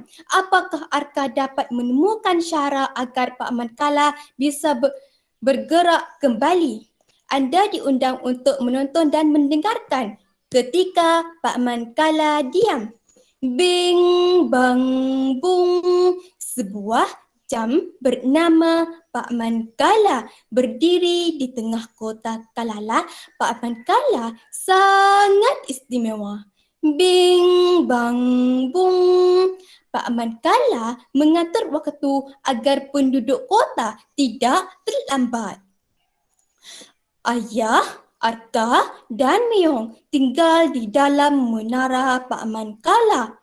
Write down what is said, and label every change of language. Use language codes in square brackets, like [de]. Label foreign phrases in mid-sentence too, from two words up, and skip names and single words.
[id] Apakah Arka dapat menemukan cara agar Pak Man Kala bisa bergerak kembali? Anda diundang untuk menonton dan mendengarkan Ketika Pak Man Kala Diam. Bing bang bung, sebuah jam bernama Pak Man Kala berdiri di tengah kota Kalalah. Pak Man Kala sangat istimewa. Bing bang bung. Pak Man Kala mengatur waktu agar penduduk kota tidak terlambat. Ayah, Arka dan Meong tinggal di dalam menara Pak Man Kala.